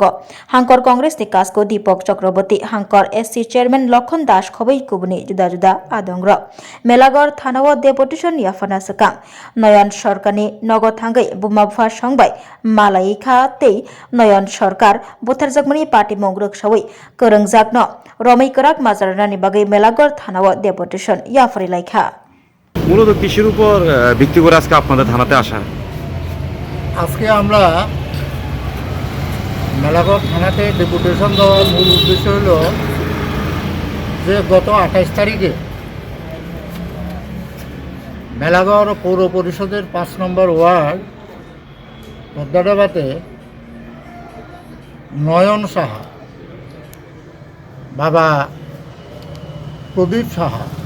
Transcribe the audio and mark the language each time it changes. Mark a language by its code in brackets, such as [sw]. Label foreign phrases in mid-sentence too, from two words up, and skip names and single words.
[brx] हांकर कांग्रेस नि कासको दीपक चक्रवर्ती हांकर [en] SC chairman [brx] लखन दास खबै कुबुनि जुदा जुदा आदंग्र मेलागढ़ थानाव डेपुटेशन याफाना सकां नयन सरकारनि नगद थांगै बुमाबुफा संबाय मालायखा ते नयन सरकार बुथारजाकमनि पार्टी मंग्रुक सावै करंजाकनो रमै कराक माजारनानि बागै मेलागढ़ थानाव डेपुटेशन याफारि लाइखा [bn] মূলত কিসের উপর ভিত্তি করে আজকে আপনাদের থানাতে আসা? আজকে আমরা মেলাগড় থানাতে ডেপুটেশন দেওয়ার মূল উদ্দেশ্য হলো যে গত 28 তারিখে মেলাগড় পৌর পরিষদের 5 নম্বর ওয়ার্ড পদ্মাডাবাতে নয়ন সাহা বাবা প্রদীপ সাহা